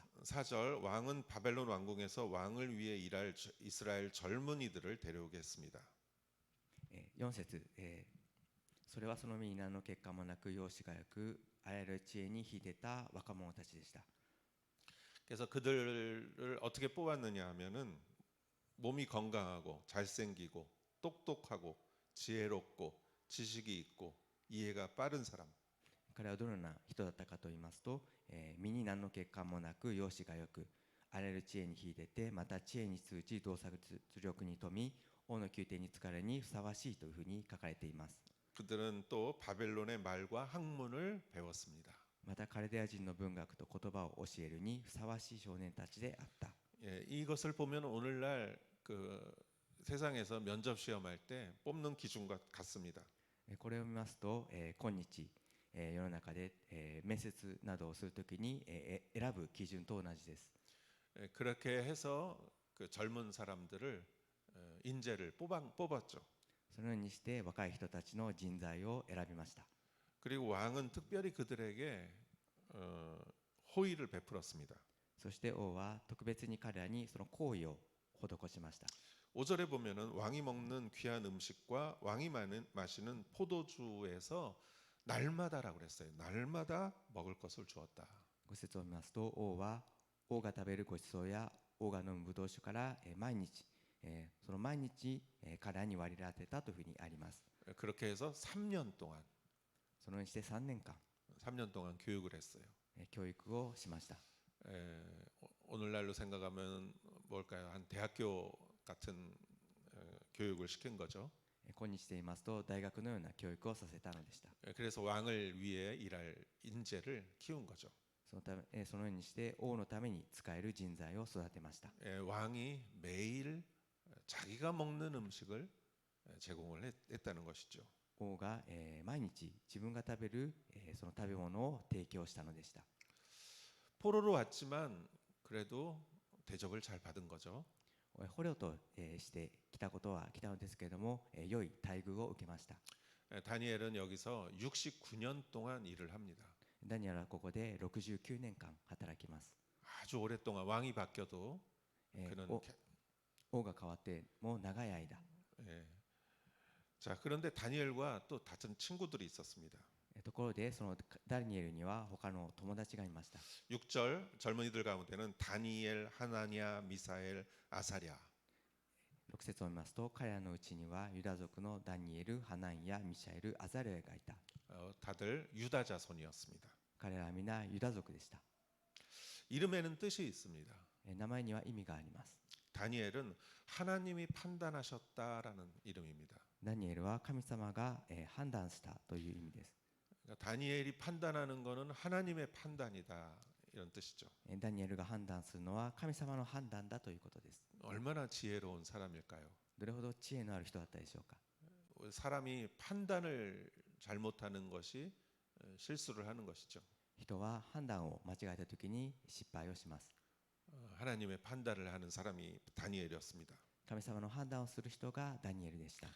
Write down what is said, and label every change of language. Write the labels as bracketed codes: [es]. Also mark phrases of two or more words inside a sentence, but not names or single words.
[ko] 4절 왕은 바벨론 왕궁에서 왕을 위해 일할 이스라엘 젊은이들을 데려오겠습니다. [ja] 4 節それはその身に何の結果もなく容姿がよくあらゆる知恵に秀でた若者たちでした。 [ko] 그래서 그들을 어떻게 뽑았느냐 하면은 몸이 건강하고 잘생기고 똑똑하고 지혜롭고 지식이 있고 이해가 빠른 사람. [ja] 彼はどのような人だったかと言いますと、身に何の欠陥もなく容姿がよくあらゆる知恵に秀でてまた知恵に通じ洞察力に富み王の宮廷に疲れにふさわしいというふうに書かれています。 [ko] 그들은 또 바벨론의 말과 학문을 배웠습니다. [ja] またカルデア人の文学と言葉を教えるにふさわしい少年たちであった。 [ko] 이것을 보면 오늘날 그 세상에서 면접 시험할 때 뽑는 기준과 같습니다. [ja] これを見ますと、今日、世の中で、面接などをするときに、選ぶ基準と同じです。 [ko] 그렇게 해서 그 젊은 사람들을 인재를 뽑았죠. [ja] そのようにして若い人たちの人材を選びました。 [ko] 그리고 왕은 특별히 그들에게 호의를 베풀었습니다. [ja] そして王は特別に彼らにその行為を施しました。 [ko] 5절에 보면은 왕이 먹는 귀한 음식과 왕이 마시는 포도주에서 날마다라고 그랬어요. 날마다 먹을 것을 주었다. [ja] 5 節を見ますと王は王が食べるご馳走や王が飲むブドウ酒から毎日その毎日彼らに割り当てたというふうにあります。 [ko] 그렇게 해서 3년 동안 [ja] そのようにして3年間 [ko] 3년 동안 교육을 했어요. [ja] 教育をしました。 [ko] 오늘날로 생각하면 뭘까요? 한 대학교 같은 교육을 시킨 거죠. [ja] 今日で言いますと大学のような教育をさせたのでした。 [ko] 그래서 왕을 위해 일할 인재를 키운 거죠. [ja] そのようにして王のために使える人材を育てました。 [ko] 왕이 매일 자기가 먹는 음식을 제공을 했다는 것이죠. [ja] 王が、毎日自分が食べる、その食べ物を提供したのでした。 [ko] 포로로 왔지만 그래도 대접을 잘 받은 거죠. [ja] 捕虜と、して来たことは来たのですけれども、良い待遇を受けました。 [ko] 다니엘은 여기서 69년 동안 일을 합니다. [ja] ダニエルはここで69年間働きます。 [ko] 아주 오랫동안 왕이 바뀌어도 えー 그는 [ja] お王が変わってもう長い間、 [ko] 예. 자, 그런데 다니엘과 또 다른 친구들이 있었습니다. [ja] ところでそのダニエルには他の友達がいました。 [ko] 6절 젊은이들 가운데는 다니엘, 하나냐, 미사엘, 아사랴 [ja] 6 節を見ますと、彼らのうちにはユダ族のダニエル、ハナンヤ、ミシャエル、アザレアがいた。 [ko] 다들 유다 자손이었습니다. [ja] 彼らは皆ユダ族でした。 [ko] 이름에는 뜻이 있습니다. [ja] 名前には意味があります。 [ko] 다니엘은 하나님이 판단하셨다라는 이름입니다. [ja] ダニエルは神様が判断したという意味です。 [ko] 그러니까 다니엘이 판단하는 것은 하나님의 판단이다 이런 뜻이죠. [ja] ダニエルが判断するのは神様の判断だということです。 [ko] 얼마나 지혜로운 사람일까요? [ja] どれほど知恵のある人だったでしょうか。 [ko] 사람이 판단을 잘못하는 것이 실수를 하는 것이죠. [ja] 人は判断を間違えたときに失敗をします。 [ko] 하나님의 판단을 하는 사람이 다니엘이었습니다. [ja] 神様の判断をする人がダニエルでした。